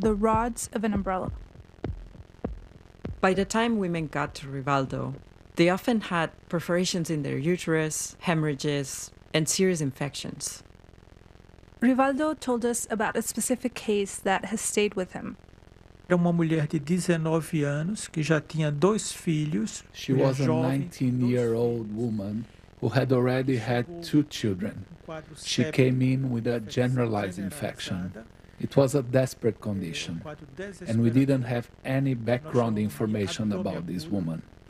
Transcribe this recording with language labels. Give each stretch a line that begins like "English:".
English: the rods of an umbrella. By the time women got to Rivaldo, they often had perforations in their uterus, hemorrhages, and serious infections. Rivaldo told us about a specific case that has stayed with him.
Portuguese: Era uma mulher de 19 anos que já tinha dois filhos.
English: She was a 19-year-old woman who had already had two children. She came in with a generalized infection. It was a desperate condition, and we didn't have any background information about this woman.